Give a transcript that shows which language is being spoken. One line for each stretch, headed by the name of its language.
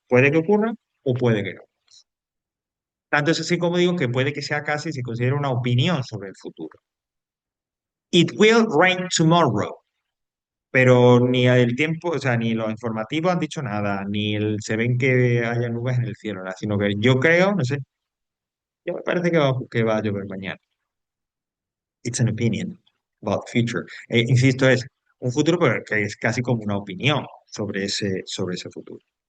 Spanish: Puede que ocurra o puede que no. Tanto es así como digo que puede que sea casi se considera una opinión sobre el futuro.
English: It will rain tomorrow.
Spanish: Pero ni el tiempo, o sea, ni los informativos han dicho nada, se ven que haya nubes en el cielo, nada, sino que yo creo, no sé, yo me parece que va a llover mañana.
English: It's an opinion about future.
Spanish: Insisto, es un futuro pero que es casi como una opinión sobre ese futuro.